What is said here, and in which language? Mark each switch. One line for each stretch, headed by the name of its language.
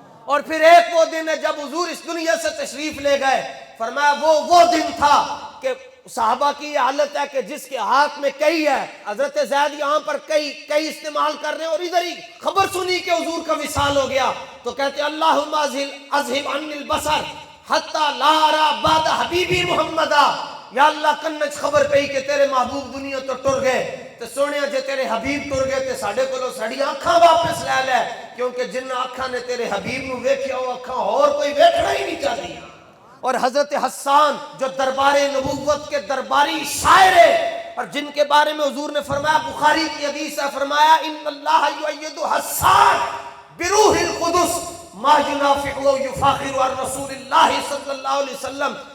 Urdu: اور پھر ایک وہ دن ہے جب حضور اس دنیا سے تشریف لے گئے، فرمایا وہ دن تھا کہ صحابہ کی یہ حالت ہے کہ جس کے ہاتھ میں کئی ہے، حضرت زید یہاں پر کئی استعمال کر رہے ہیں اور ادھر ہی خبر سنی کہ حضور کا وصال ہو گیا تو کہتے ہیں
Arabic: اللہم اذہب عنی البصر حتی لا ارا بعد حبیبی محمدہ.
Punjabi: یا اللہ کنج خبر پئی کہ تیرے محبوب دنیا تو ٹر گئے، تے سونے جے تیرے حبیب ٹر گئے تے ساڈے کولوں ساڈیاں اکھاں واپس لے کیونکہ جنہاں اکھاں نے تیرے حبیب نو ویکھیا وہ اکھاں اور کوئی ویکھنا ہی نہیں چاہتی.
Urdu: اور حضرت حسان جو دربار نبوت کے درباری شاعر ہے اور جن کے بارے میں حضور نے فرمایا بخاری کی حدیث ہے، فرمایا
Arabic: ان اللہ یؤید حسان بروح القدس ما ينافق و یفاخر عن رسول اللہ صلی اللہ علیہ وسلم.